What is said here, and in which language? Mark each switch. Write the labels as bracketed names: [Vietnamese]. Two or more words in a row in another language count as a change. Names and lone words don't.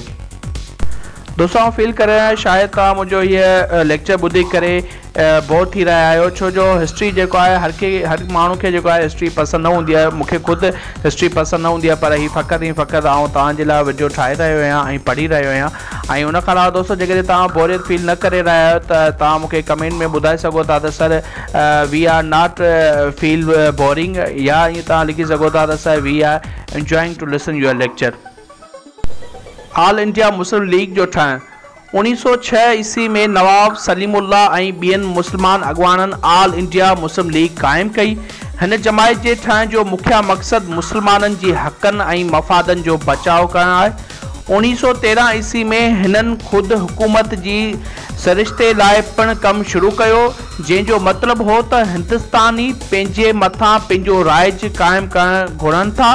[Sindhi] दोस्तों, आउं फील करे रहियो शायदि तव्हां मुंहिंजो हीअ लेक्चर ॿुधी करे बोर थी रहिया आहियो, छो जो हिस्ट्री जेको आहे हर माण्हू खे जेको आहे हिस्ट्री पसंदि न हूंदी आहे। मूंखे ख़ुदि हिस्ट्री पसंदि न हूंदी आहे, पर हीअ फ़क़ति आउं तव्हांजे लाइ वीडियो ठाहे रहियो आहियां ऐं पढ़ी रहियो आहियां। ऐं उन खां अलावा दोस्तों, जेकॾहिं तव्हां बोरियत फील न करे रहिया आहियो त तव्हां मूंखे कमेंट में ॿुधाए सघो था त [English] sir we are not feel boring, [Sindhi] या ईअं तव्हां लिखी सघो था त [English] sir we are enjoying to listen your lecture. [Sindhi] ऑल इंडिया मुस्लिम लीग जो ठहणु 1906 ईस्वी में नवाब सलीमुल्लाह ऐं ॿियनि मुस्लमान अॻवाननि ऑल इंडिया मुस्लिम लीग क़ाइमु कई। हिन जमायत जे ठहण जो मुख्य मक़सदु मुस्लमाननि जी हक़नि ऐं मफ़ादनि जो बचाव करणु आहे। 1913 ईस्वी में हिननि ख़ुदि हुकूमत जी सरिश्ते लाइ पिणु कमु शुरू कयो, जंहिंजो मतिलबु हो त हिंदुस्तानी पंहिंजे मथां पंहिंजो राइज क़ाइमु करणु घुरनि था।